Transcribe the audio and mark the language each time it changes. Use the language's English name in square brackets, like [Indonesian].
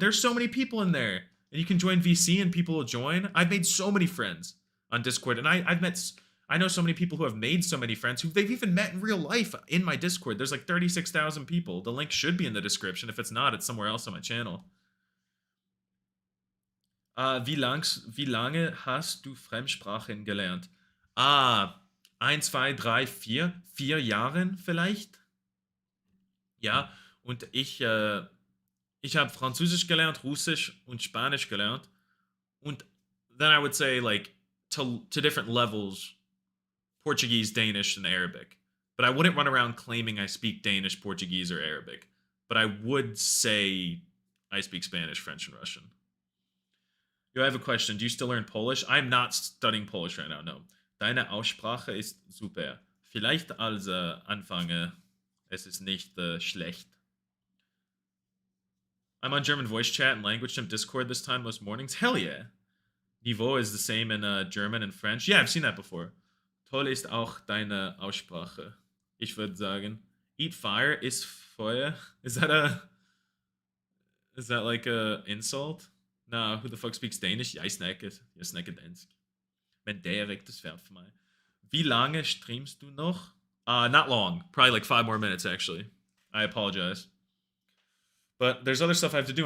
[English] There's so many people in there. And you can join VC and people will join. I've made so many friends on Discord. And I know so many people who have made so many friends who they've even met in real life in my Discord. There's like 36,000 people. The link should be in the description. If it's not, it's somewhere else on my channel. [German] Wie lange hast du Fremdsprachen gelernt? 1, 2, 3, 4. 4 Jahren vielleicht? Ja, und ich habe Französisch gelernt, Russisch und Spanisch gelernt. [English] Und then I would say, like, to different levels, Portuguese, Danish, and Arabic. But I wouldn't run around claiming I speak Danish, Portuguese, or Arabic. But I would say I speak Spanish, French, and Russian. Yo, I have a question. Do you still learn Polish? I'm not studying Polish right now, no. [German] Deine Aussprache ist super. Vielleicht als anfange, es ist nicht schlecht. [English] I'm on German voice chat and language sim Discord this time most mornings. Hell yeah. Niveau is the same in German and French. Yeah, I've seen that before. [German] Toll ist auch deine Aussprache. Ich würde sagen, [English] eat fire is [German] Feuer. [English] Is that like a insult? Nah, who the fuck speaks Danish? [Danish] Jeg snakker dansk. Men det er rigtig svært for mig. [German] Wie lange streamst du noch? [English] Not long. Probably like 5 more minutes, actually. I apologize. But there's other stuff I have to do.